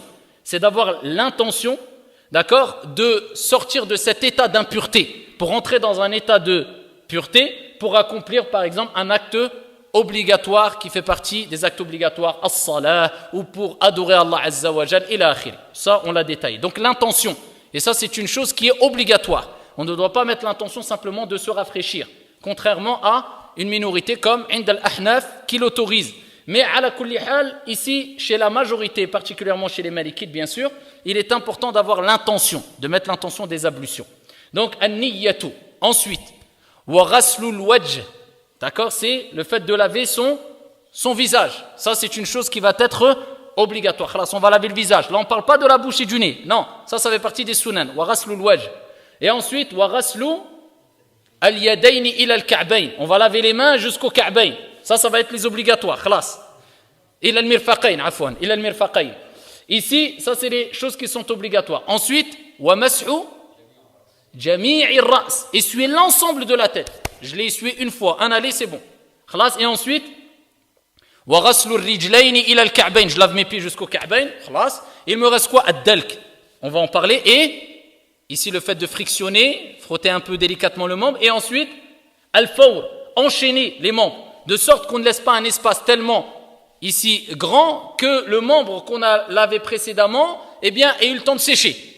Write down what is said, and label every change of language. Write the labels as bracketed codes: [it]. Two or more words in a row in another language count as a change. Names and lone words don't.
[fr] C'est d'avoir l'intention, d'accord, de sortir de cet état d'impureté, pour entrer dans un état de pureté, pour accomplir par exemple un acte obligatoire qui fait partie des actes obligatoires, as-salah, ou pour adorer [ar] الله عز وجل, إلى آخره. [fr] Ça, on l'a détaillé. Donc l'intention, et ça c'est une chose qui est obligatoire. On ne doit pas mettre l'intention simplement de se rafraîchir, contrairement à une minorité comme [ar] عند الأحناف [fr] qui l'autorise. [ar] Mais على كل حال, [fr] ici, chez la majorité, particulièrement chez les malikites bien sûr, il est important d'avoir l'intention, de mettre l'intention des ablutions. Donc, an-niyyatu. Ensuite, [ar] وغسل الوجه. [fr] D'accord, c'est le fait de laver son visage. Ça, c'est une chose qui va être obligatoire. Khalas, on va laver le visage. Là, on ne parle pas de la bouche et du nez. Non, ça fait partie des sunan. [ar] وغسل الوجه. [fr] Et ensuite, [ar] وغسل اليدين إلى الكعبين. [fr] On va laver les mains jusqu'au ka'bayn. Ça va être les obligatoires. Khalas. [ar] إلى المرفقين عفوا إلى المرفقين. [fr] Ici, ça, c'est les choses qui sont obligatoires. Ensuite, [ar] ومسح جميع الرأس. [fr] Essuyer l'ensemble de la tête. Je l'ai essuyé une fois, un aller, c'est bon. Khalas. Et ensuite, [ar] وغسل الرجلين إلى الكعبين. [fr] Je lave mes pieds jusqu'au ka'bayn. Khalas. Il me reste quoi? Ad-dalk. On va en parler. Et ici, le fait de frictionner, frotter un peu délicatement le membre. Et ensuite, al-fawr, enchaîner les membres, de sorte qu'on ne laisse pas un espace tellement ici grand que le membre qu'on a lavé précédemment, eh bien, ait eu le temps de sécher.